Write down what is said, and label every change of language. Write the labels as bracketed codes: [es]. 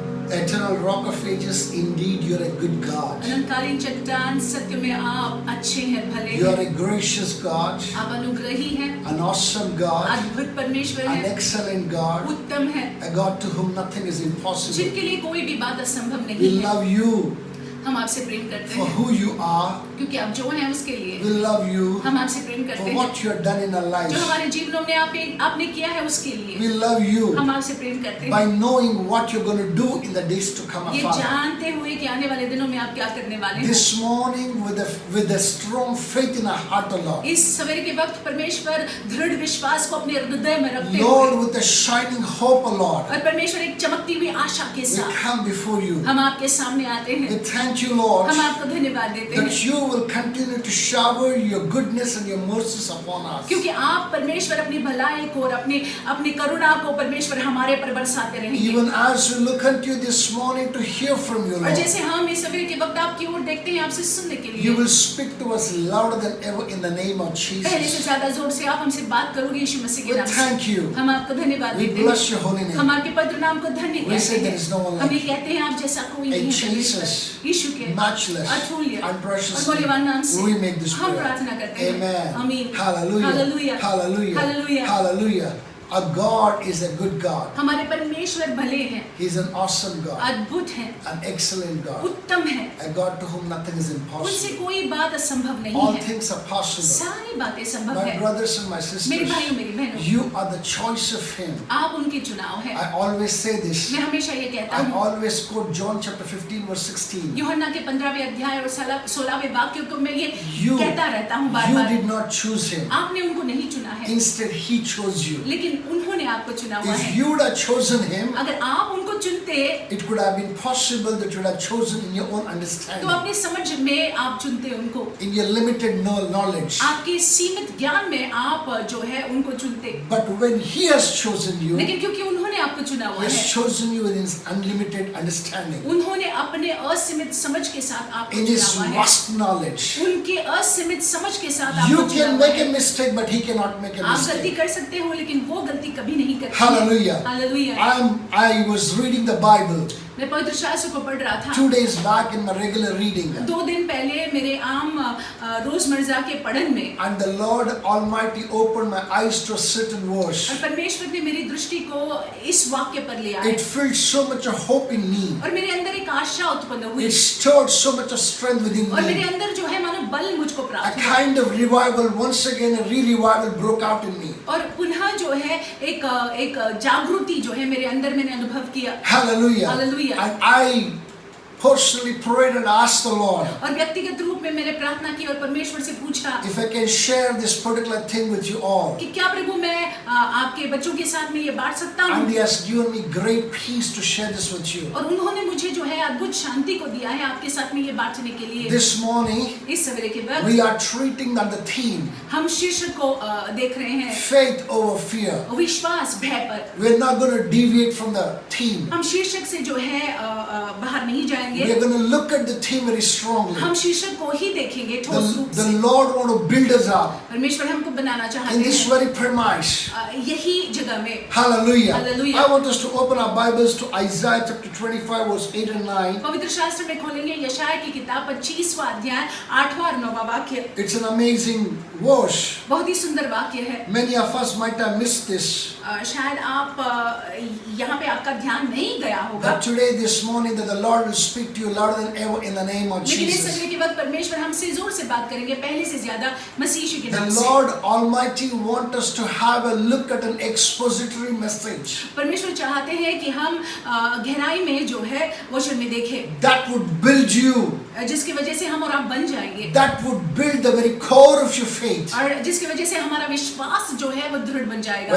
[en] Eternal Rock of Ages, indeed you're a good God. [hi] अनंतकालीन चट्टान, सत्य में आप अच्छे हैं, भले [en] You are [hi] हैं, [en] a gracious God, [hi] आप अनुग्रही हैं, [en] an awesome God, [hi] अद्भुत परमेश्वर [en] an [hi] हैं, [en] excellent God, [hi] उत्तम है, [en] a God to whom nothing is impossible. [hi] जिनके लिए कोई भी बात असंभव [en] We [hi] नहीं है. [en] love you [hi] हम आपसे प्रेम करते [en] for [hi] हैं [en] who you are. [hi] क्योंकि आप जो हैं उसके लिए. [en] We love you [hi] हम आपसे प्रेम करते [en] for [hi] हैं [en] what you have done in our [hi] जो [en] lives. [hi] हमारे जीवनों में आपने किया है उसके लिए. [en] We love you [hi] हम आपसे प्रेम करते [en] by [hi] हैं [en] knowing what you're going to do in the days to come, [hi] ये [en] Father. [hi] जानते हुए कि आने वाले दिनों में आप क्या करने वाले हैं. [en] This morning, with a strong faith in our heart, O Lord. [hi] इस सवेरे के वक्त परमेश्वर दृढ़ विश्वास को अपने हृदय में रखते [en] Lord, [hi] हुए [en] with a shining hope, O Lord, [hi] और परमेश्वर एक चमकती हुई आशा के [en] we [hi] साथ [en] come before you. [hi] हम आपके सामने आते [en] We [hi] हैं. [en] thank you, Lord, [hi] हम आपको धन्यवाद देते [en] that [hi] हैं [en] you will continue to shower your goodness and your mercies upon us. [hi] क्योंकि आप परमेश्वर अपनी भलाई को और अपनी करुणा को परमेश्वर हमारे पर बरसाते रहेंगे. [en] Even as we look unto you this morning to hear from you, [hi] और [en] Lord, [hi] जैसे हम इस सवेरे के वक्त आपकी ओर देखते हैं आपसे सुनने के [en] you [hi] लिए [en] will speak to us louder than ever in the name of [hi] पहले से [en] Jesus. [hi] ज्यादा जोर से आप हमसे बात करोगे यीशु मसीह के [en] We [hi] नाम से. [en] thank you. [hi] हम आपको धन्यवाद [en] We [hi] देते [en] bless [hi] हैं. [en] your holy [hi] हम [en] name. [hi] आपके पवित्र नाम को धन्य [en] We [hi] कहते [en] say there [hi] हैं. [en] is no one [hi] हम [en] like [hi] ये कहते हैं आप जैसा कोई [en] In [hi] नहीं है परमेश्वर. [en] Jesus' [hi] यीशु के [en] matchless [hi] अतुल्य [en] and [hi] और [en] precious [hi] मूल्यवान नाम [en] name, [hi] से [en] we make this [hi] हम [en] prayer. [hi] प्रार्थना करते हैं. [en] Amen. [hi] आमीन. [en] Hallelujah. Hallelujah. Hallelujah. Hallelujah. Hallelujah. Our God is a good God. [hi] हमारे परमेश्वर भले हैं, [en] He is an awesome God, [hi] अद्भुत हैं, [en] an excellent God, [hi] उत्तम हैं. [en] a God to whom nothing is [hi] उनसे [en] impossible. [hi] कोई बात असंभव नहीं [en] All [hi] है. [en] things are possible. [hi] सारी बातें संभव [en] My [hi] है. [en] brothers and my [hi] मेरे [en] sisters, [hi] भाइयों मेरी बहनों, [en] you are the choice of Him. [hi] आप उनके चुनाव हैं. [en] I always say this. [hi] मैं हमेशा ये कहता [en] I [hi] हूँ, [en] always quote John chapter 15 verse 16. [hi] यूहन्ना के 15वें अध्याय और 16वें वाक्य को मैं ये [en] You, [hi] कहता रहता हूँ बार [en] you [hi] bar. [en] did not choose Him. [hi] आपने उनको नहीं चुना है, [en] Instead, He chose you. [hi] लेकिन उन्होंने आपको चुना हुआ [en] If [hi] है. [en] you would have chosen Him, [hi] अगर आप उनको चुनते [en] it could have been possible that you would have chosen in your own [hi] तो [en] understanding, [hi] अपनी समझ में आप चुनते उनको, [en] in your limited knowledge. [hi] आपके सीमित ज्ञान में आप जो है उनको चुनते. [en] But when He has chosen you, [hi] लेकिन क्योंकि उन्होंने आपको चुना [en] He [hi] हुआ [en] has [hi] है, [en] chosen you in His unlimited understanding, [hi] उन्होंने अपने असीमित समझ के साथ आपको [en] in [hi] चुना [en] His [hi] हुआ है. [en] vast knowledge. [hi] उनके असीमित समझ के साथ [en] You [hi] आपको चुना [en] can [hi] हुआ [en] make a [hi] है. [en] mistake, but He cannot make a [hi] आप गलती [en] mistake. [hi] कर सकते हो लेकिन वो गलती कभी नहीं करती. [en] Hallelujah. [hi] Hallelujah. [en] I was reading the Bible [hi] मैं पवित्र शास्त्र को पढ़ रहा था. [en] 2 days back in my regular reading, [hi] 2 दिन पहले मेरे आम रोजमर्रा के पढ़न में [en] and the Lord Almighty opened my eyes to a certain verse. [hi] और परमेश्वर ने मेरी दृष्टि को इस वाक्य पर लिया है [en] It filled so much of hope in me. [hi] और मेरे अंदर एक आशा उत्पन्न हुई [en] It stirred so much of strength within [hi] और मेरे [en] me. [hi] अंदर जो है मानो बल मुझको [en] A [hi] प्राप्त हुआ [en] kind of revival, once again a re-revival broke out in me. [hi] और पुनः जो है एक जागृति जो है मेरे अंदर मैंने अनुभव किया. [en] Hallelujah. Hallelujah. And I personally prayed and asked the Lord [hi] और व्यक्तिगत रूप में मैंने प्रार्थना की और परमेश्वर से पूछा [en] if I can share this particular thing with you all. [hi] कि क्या प्रभु मैं आपके बच्चों के साथ में ये बांट सकता [en] And [hi] हूँ. [en] He has given me great peace to share this with you. [hi] और उन्होंने मुझे जो है अद्भुत शांति को दिया है आपके साथ में ये बांटने के लिए. [en] This morning, [hi] इस सवेरे के [en] we [hi] वक्त [en] are treating on the theme [hi] हम शीर्षक को देख रहे हैं [en] faith over fear. [hi] विश्वास भय पर. [en] We're not going to deviate from the theme. [hi] हम शीर्षक से जो है बाहर नहीं जाएंगे. [en] We're going to look at the theme very strongly. [hi] हम शीर्षक को ही देखेंगे ठोस रूप [en] The [hi] से. [en] Lord want to build us up [hi] परमेश्वर हमको बनाना [en] in [hi] चाहते [en] this [hi] हैं [en] very premise. [hi] यही जगह में. [en] Hallelujah. Hallelujah. I want us to open our Bibles to Isaiah chapter 25 verse 8 and 9. [hi] पवित्र शास्त्र में खोलेंगे यशाया की किताब 25वां अध्याय 8वां और 9वां वाक्य. [en] It's an amazing verse. [hi] बहुत ही सुंदर वाक्य है. [en] Many of us might have missed this. [hi] शायद आप यहाँ पे आपका ध्यान नहीं गया होगा [en] But today, this morning, that the Lord will speak speak to you louder than ever in the name of [hi] लेकिन इस [en] Jesus. [hi] संडे के वक्त परमेश्वर हमसे जोर से बात करेंगे, पहले से ज्यादा मसीह यीशु के [en] The [hi] नाम से। [en] Lord Almighty wants us to have a look at an expository message [hi] परमेश्वर चाहते हैं कि हम गहराई में जो है वचन में देखें, [en] that would build you, [hi] जिसकी वजह से हम और आप बन जाएंगे, [en] that would build the very core of your faith. [hi] और जिसकी वजह से हमारा विश्वास जो है वो दृढ़ बन जाएगा।